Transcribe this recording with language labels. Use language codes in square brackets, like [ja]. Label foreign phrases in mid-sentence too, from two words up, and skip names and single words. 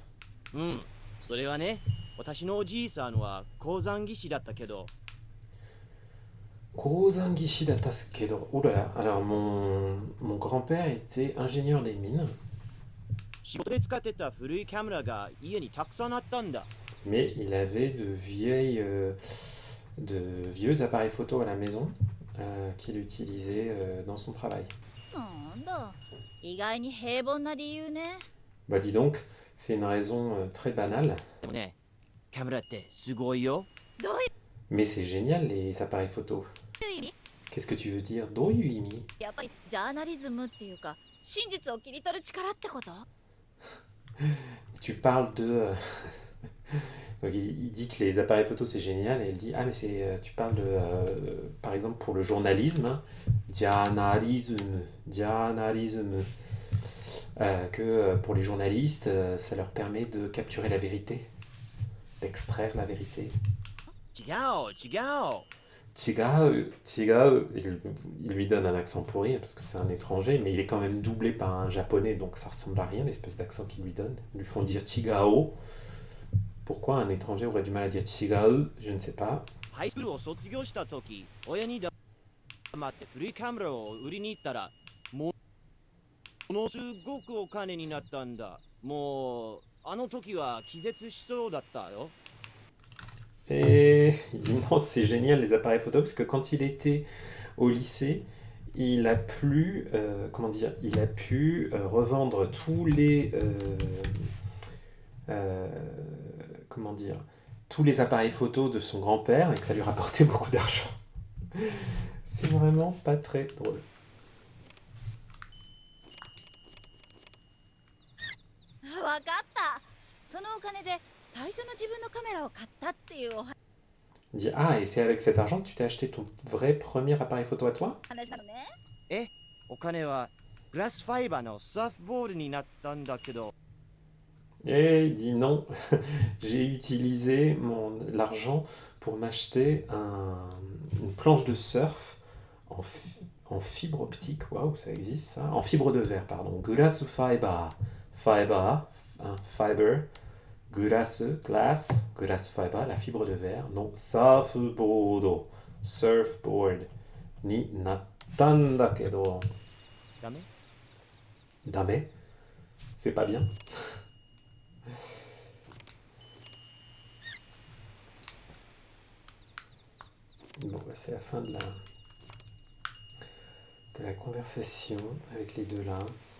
[ja] うん、それはね、私のおじいさんは鉱山技師だったけど、鉱山技師だったけど. [fr] Oh là là, alors mon grand-père était ingénieur des mines, [ja] 仕事で使ってた古いカメラが家にたくさんあったんだ。 [fr] mais il avait de vieux appareils photo à la maison qu'il utilisait dans son travail. [ja] なんだ意外に平凡な理由ね。 [fr] Bah dis donc, c'est une raison très banale, [ja] でもね、カメラってすごいよ。どうい [fr] mais c'est génial les appareils photo. [ja] う意味？ [fr] Qu'est-ce que tu veux dire? [ja] どういう意味? やっぱりジャーナリズムっていうか真実を切り取る力ってこと？ [fr] Tu parles de... Donc, il dit que les appareils photo c'est génial et il dit ah mais tu parles de par exemple pour le journalisme hein, journalisme que pour les journalistes ça leur permet de capturer la vérité, d'extraire la vérité. [ja] 違う、違う。 [fr] Tigao, il lui donne un accent pourri parce que c'est un étranger, mais il est quand même doublé par un japonais, donc ça ressemble à rien l'espèce d'accent qu'il lui donne. Ils lui font dire Chigao. Pourquoi un étranger aurait du mal à dire Chigao? Je ne sais pas. [ja] ハイスクールを卒業した時、親に黙って古いカメラを売りに行ったら、ものすごくお金になったんだ。もう、あの時は気絶しそうだったよ。 [fr] Et il dit non, c'est génial les appareils photo parce que quand il était au lycée, il a pu, il a pu revendre tous les, tous les appareils photo de son grand-père et que ça lui rapportait beaucoup d'argent. C'est vraiment pas très drôle. [ja] わかった。そのお金で最初の自分のカメラを買ったっていうお [fr] Il dit ah et c'est avec cet argent que tu t'es acheté ton vrai premier appareil photo à toi? [ja] 話なのね。お金はグラスファイバーのサーフボールになったんだけど、 [fr] Et il dit non, j'ai utilisé l'argent pour m'acheter une planche de surf en fibre optique. Waouh, ça existe ça? En fibre de verre, pardon. [en] Glass fiber. Fiber, fiber. Glass fiber, [fr] la fibre de verre. Non, [en] surfboard. Surfboard. [ja] になったんだけど. ダメ？ [fr] Dame? C'est pas bien. Bon, bah, c'est la fin de la conversation avec les deux là.